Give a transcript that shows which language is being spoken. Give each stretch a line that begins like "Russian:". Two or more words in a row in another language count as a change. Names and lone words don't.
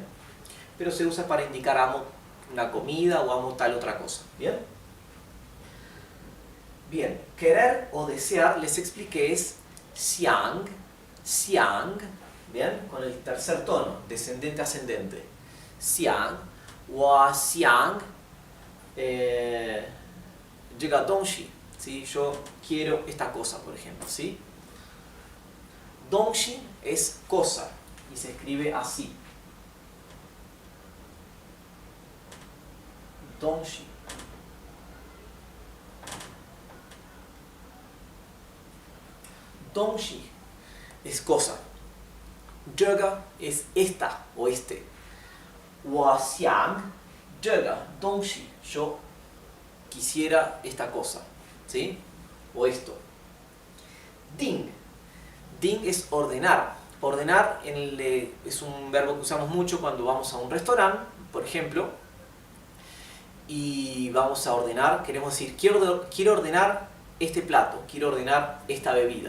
Spanish: Pero se usa para indicar amo una comida o amo tal otra cosa, ¿bien? Bien, querer o desear, les expliqué, es xiang, xiang, ¿bien? Con el tercer tono, descendente ascendente.
Chinese: 想, 我想, 这个东西,
Spanish: ¿sí? Yo quiero esta cosa, por ejemplo, ¿sí? Dongxi es cosa y se escribe así. Dongxi. Dongxi es cosa. 这个 es esta o este.
Chinese: 我想这个东西,
Spanish: yo quisiera esta cosa, ¿sí? O esto. Ding. Ding es ordenar. Ordenar es un verbo que usamos mucho cuando vamos a un restaurante, por ejemplo, y vamos a ordenar, queremos decir, quiero ordenar este plato, quiero ordenar esta bebida.